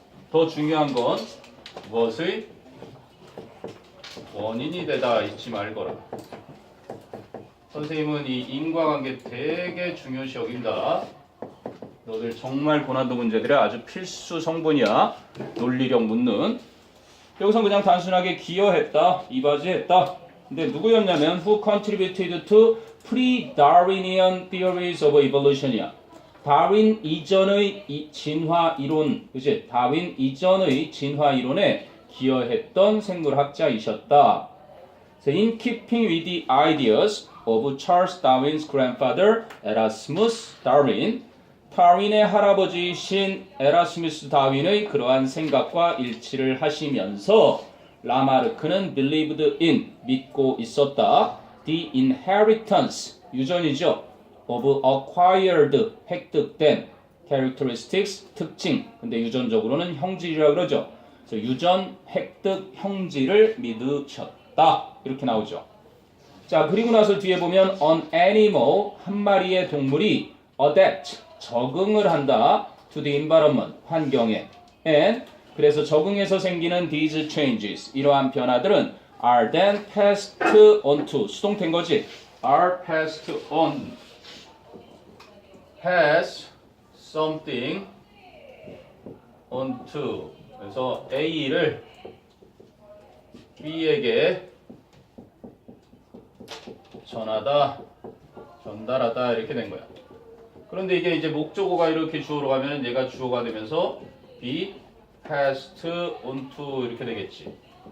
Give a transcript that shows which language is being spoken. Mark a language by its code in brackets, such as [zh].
[ko] 더 중요한 건 무엇의 원인이 되다 잊지 말거라. 선생님은 이 인과관계 되게 중요시 여긴다. 너들 정말 고난도 문제들의 아주 필수 성분이야. 논리력 묻는. 여기서 그냥 단순하게 기여했다, 이바지했다. [en] 근데 누구였냐면 who contributed to pre-Darwinian theories of evolution이야. [ko] 다윈 이전의 진화 이론, 그치? 다윈 이전의 진화 이론에 기여했던 생물학자이셨다. [en] So in keeping with the ideas of Charles Darwin's grandfather, Erasmus Darwin, [ko] 다윈의 할아버지이신 에라스무스 다윈의 그러한 생각과 일치를 하시면서 라마르크는 [en] believed in, [ko] 믿고 있었다. [en] The inheritance, [ko] 유전이죠. [en] of acquired, [ko] 획득된 [en] characteristics, [ko] 특징. 근데 유전적으로는 형질이라고 그러죠. 그래서 유전, 획득, 형질을 믿으셨다. 이렇게 나오죠. 자, 그리고 나서 뒤에 보면 [en] an animal, [ko] 한 마리의 동물이 [en] adapt, [ko] 적응을 한다. [en] to the environment, [ko] 환경에. [en] and [ko] 그래서 적응해서 생기는 [en] these changes, [ko] 이러한 변화들은 [en] are then passed on to, [ko] 수동태인 거지. [en] are passed on, pass something on to. [ko] 그래서 A를 B에게 전하다, 전달하다 이렇게 된 거야. 그런데 이게 이제 목적어가 이렇게 주어로 가면 얘가 주어가 되면서 [en] be passed on to [ko] 이렇게 되겠지.